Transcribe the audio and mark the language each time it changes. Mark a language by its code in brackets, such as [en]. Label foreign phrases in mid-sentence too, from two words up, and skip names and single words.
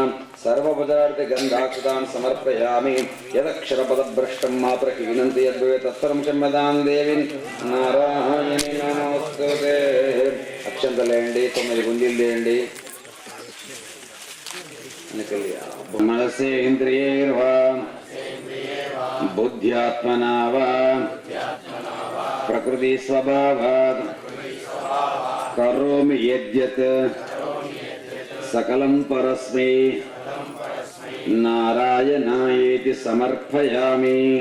[sa] सर्वपदार्थ गन्धाक्षतां समर्पयामि. यदक्षरपदभ्रष्टं मात्रहीनंति यद्भवेत् तत्सर्वं क्षम्यतां देवि नारायणि नमोस्तुते. [te] అక్షంతలేయండి. 9 గుంజీలు చేయండి. [sa] मनसेन्द्रियैर्वा बुद्ध्यात्मना वा प्रकृतिस्वभावात् करोमि यद्यत् सकलं परस्मै नारायणायेति समर्पयामि।